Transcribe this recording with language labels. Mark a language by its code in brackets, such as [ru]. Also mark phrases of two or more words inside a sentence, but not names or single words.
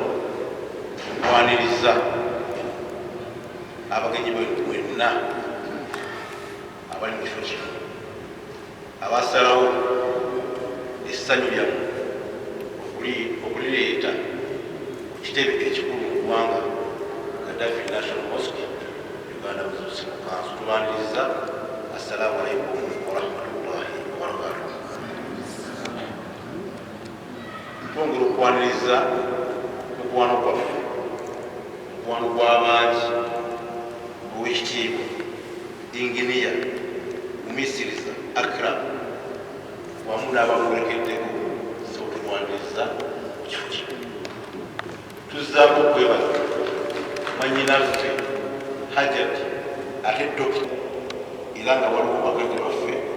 [lg] okwaniriza abagenyi mwenna abali mu kifo kino abasalawo essanyu lyamu okulireeta ku kitebe ekikulu mu ggwanga Gaddafi National Mosque Uganda Muslim Council tubaniriza [ar] السلام عليكم ورحمة الله وبركاته. [lg] Twongera okwaniriza mukwano gwaffe mukwano gw'abangi ow'ekitiibwa inginiya Umisiriza Akram wamu n'abamuwerekeddeko sotulwaniriza ku kifo kino tuzzaako okwebaza mwannyinaffe Hajat ate dokita era nga waliwo bakadde baffe